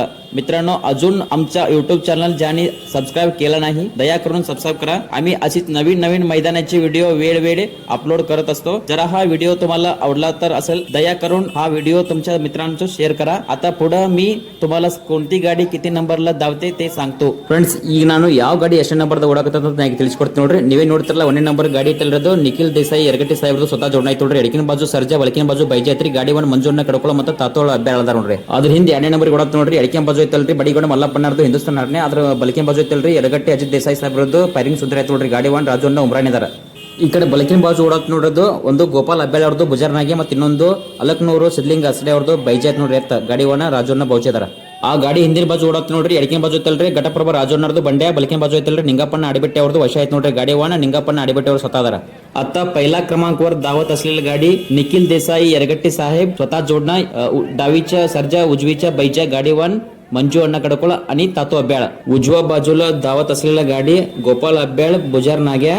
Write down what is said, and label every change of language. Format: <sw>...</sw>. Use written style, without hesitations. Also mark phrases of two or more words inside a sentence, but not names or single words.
<mr>मित्रांनो, अजून आमच्या युट्यूब चॅनल ज्यांनी सबस्क्राईब केलं नाही दया करून सबस्क्राईब करा. आम्ही अशीच नवीन नवीन मैदानाचे व्हिडिओ वेळ अपलोड करत असतो. जरा हा व्हिडिओ तुम्हाला आवडला तर असेल दया करून हा व्हिडिओ तुमच्या मित्रांना शेअर करा. आता पुढे मी तुम्हाला कोणती गाडी किती नंबरला धावते ते सांगतो.</mr> <kn>ಫ್ರೆಂಡ್ಸ್, ಈಗ ನಾನು ಯಾವ ಗಾಡಿ ಎಷ್ಟು ನಂಬರ್ದ ಓಡಾಕತ್ತ ಅಂತ ನನಗೆ ತಿಳಿಸ್ಕೊಡ್ತೀನಿ ನೋಡ್ರಿ. ನೀವೇ ನೋಡ್ತಿರಲ್ಲ 1ನೇ ನಂಬರ್ ಗಾಡಿ ಇಟ್ಟಿರೋದು ನಿಖಿಲ್ ದೇಸಾಯಿ ಯರಗಟ್ಟಿ ಸಾಹೇಬ್ರದು ಸ್ವತಃ ಜೋಡಣೆ ಐತಿ ನೋಡ್ರಿ. ಎಡಕಿನ ಬಾಜು ಸರ್ಜಾ, ಬಲಕಿನ ಬಾಜು ಬೈಜಾ ಐತ್ರಿ. ಗಾಡಿ ಒಂದು ಮಂಜೂರ್ನ ಕಡ್ಕೊಳ್ಳೋ ಮತ್ತೆ ತಾತೋಳ ಅಬ್ಬ್ಯಾಳ ಅದಾರ ನೋಡ್ರಿ. ಅದ್ರ ಹಿಂದೆ 2ನೇ ನಂಬರ್ ಓಡಾತ ನೋಡ್ರಿ. ಎಡಕಿನ ಬಾಜು ಐತಲ್ರಿ ಬಡಿಗೋಡ ಮಲ್ಲಪ್ಪನರ್ದು ಹಿಂದೂಸ್ತಾನ್ ಹರ್ನೆ. ಅದ್ರ ಬಲಕಿನ ಬಾಜು ಐತಲ್ರಿ ಯರಗಟ್ಟಿ ಅಜಿತ್ ದೇಸಾಯಿ ಸಾಹೇಬ್ರದು ಫೈರಿಂಗ್ ಸುಂದರ ಐತಿ ನೋಡ್ರಿ. ಗಾಡಿ ಒಂದು ರಾಜು ಅಣ್ಣ ಉಮ್ರಾಣಿ ಅದಾರ. ಈ ಕಡೆ ಬಲಕಿನ ಬಾಜು ಓಡಾತ್ ನೋಡೋದು ಒಂದು ಗೋಪಾಲ್ ಅಬ್ಬ್ಯಾಳ ಅವ್ರದ್ದು ಬುಜಾರ್ನಾಗೆ, ಮತ್ತೆ ಇನ್ನೊಂದು ಅಲಕ್ನೂರು ಸಿದ್ಲಿಂಗ್ ಅಸಡೆ ಅವ್ರದ್ದು ಬೈಜಾತ್ ನೋಡ್ರಿ. ಎತ್ತ ಗಾಡಿವನ್ನ ರಾಜಣ್ಣ ಬೌಚೆದಾರ. ಆ ಗಾಡಿ ಹಿಂದಿನ ಬಾಜು ಓಡಾತ್ ನೋಡ್ರಿ. ಎಡಕಿನ ಬಾಜು ಐತಲ್ರಿ ಘಟಪ್ರಭಾ ರಾಜಣ್ಣರ್ದು ಬಂಡ್ಯ, ಬಲಕಿನ ಬಾಜು ಐತಲ್ರಿ ನಿಂಗಪ್ಪಣ್ಣ आडिबट्टे ಅವ್ರದ್ದು ವಶ ಐತ್ ನೋಡ್ರಿ. ಗಾಡಿವನ್ನ निंगापण्णा आडिबट्टे ಅವರು ಸ್ವತಃ ಅದಾರ.</kn> <mr>आता पहिला क्रमांकावर धावत असलेली गाडी निखिल देसाई यरगट्टी साहेब स्वतः जोडणा. डावीच्या सर्जा, उजवीच्या बैजा गाडीवान मंजू अण्णा कडकोळ आणि तातो अब्याळ. उजव्या बाजूला धावत असलेला गाडी गोपाल अब्याळ बुजार नाग्या.</mr>